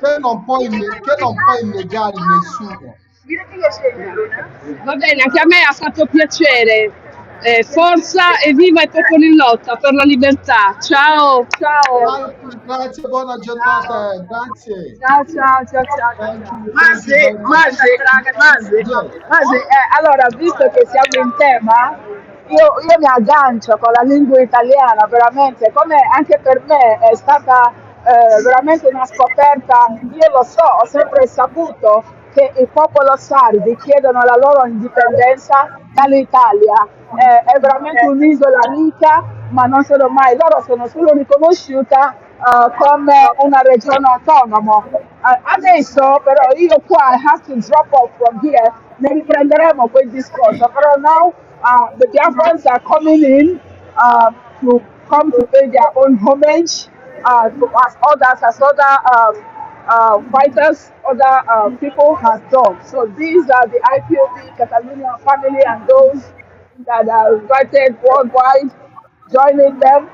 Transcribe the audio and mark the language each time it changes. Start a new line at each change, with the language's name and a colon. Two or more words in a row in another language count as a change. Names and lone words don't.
Italian: che non puoi negare nessuno. Va bene, anche a me ha fatto piacere. Forza e viva i popoli in lotta per la libertà. Ciao, ciao. Grazie, grazie, buona giornata, grazie. Ciao, ciao, ciao, ciao, ciao,
English: Thank
Italian: ciao.
English: you, thank you Mazi, very much. Mazi, Mazi, Yes. Mazi,
Italian: allora, visto che siamo in tema, io mi aggancio con la lingua italiana, veramente, come anche per me è stata veramente una scoperta. Io lo so, ho sempre saputo che il popolo sardi chiedono la loro indipendenza dall'Italia. È veramente un'isola ricca, ma non sono mai, loro sono solo riconosciuta come una regione autonoma. Adesso però io qua
English: I have to drop off from here,
Italian: ne riprenderemo quel discorso, però
English: now the Biafrans are coming in to come to pay their own homage as other fighters, other people has done. So these are the IPOB Catalonian family and those that are invited worldwide joining them.